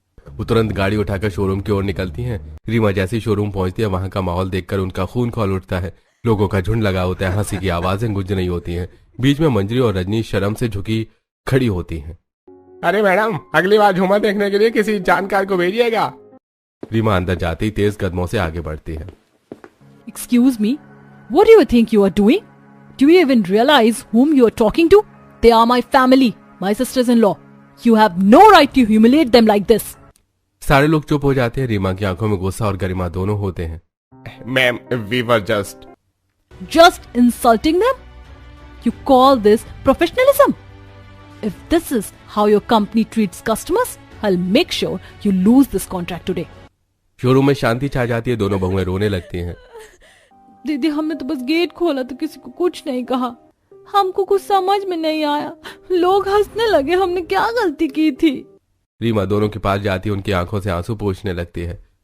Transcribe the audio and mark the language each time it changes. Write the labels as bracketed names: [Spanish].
[Hindi] वो तुरंत गाड़ी उठाकर शोरूम की ओर निकलती हैं। रीमा जैसे ही शोरूम पहुंचती है, वहां का माहौल देखकर उनका खून खौल उठता है। लोगों का झुंड लगा होता है, हंसी की आवाजें गूंज रही होती हैं। बीच में मंजरी और रजनी शर्म से झुकी खड़ी होती हैं। अरे मैडम, अगली बार झूमर देखने के लिए किसी जानकार को भेजिएगा। रीमा अंदर जाते ही तेज कदमों से आगे बढ़ती है। [English] Excuse me, what do you think you are doing? Do you even realize whom you are talking to? They are my family, my sisters-in-law. You have no right to humiliate them like this. [Hindi] सारे लोग चुप हो जाते हैं। रीमा की आंखों में गुस्सा और गरिमा दोनों होते हैं। [English] Ma'am, we were Just insulting them? You call this professionalism? If this is how your company treats customers, I'll make sure you lose this contract today. [Hindi] Showroom में शांति छा जाती है। दोनों बहुएं रोने लगती हैं। दीदी, हमने तो बस गेट खोला तो किसी को कुछ नहीं कहा। हमको कुछ समझ में नहीं आया, लोग हंसने लगे, हमने क्या गलती की थी? रीमा दोनों के पास जाती है, उनकी आंखों से आंसू पोंछने लगती है।